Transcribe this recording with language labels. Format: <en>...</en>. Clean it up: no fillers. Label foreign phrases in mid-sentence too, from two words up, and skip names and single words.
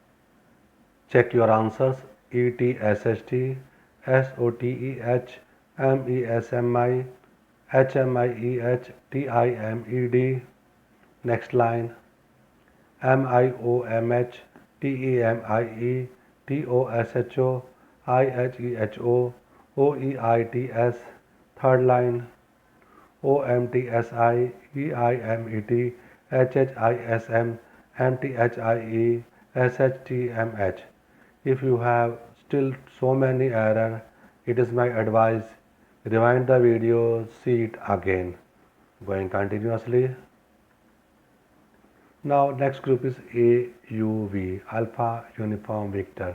<en>Check your answers. ETSHT, SOTEH, MESMI, HMIEH, TIMED. Next line. MIOMH, TEMIE, TOSHO, IHEHO, OEITS. Third line. OMTSI, EIMET, HHISM, MTHIE, SHTMH. If you have still so many errors, it is my advice, rewind the video, see it again. Going continuously. Now next group is AUV, Alpha Uniform Victor.</en>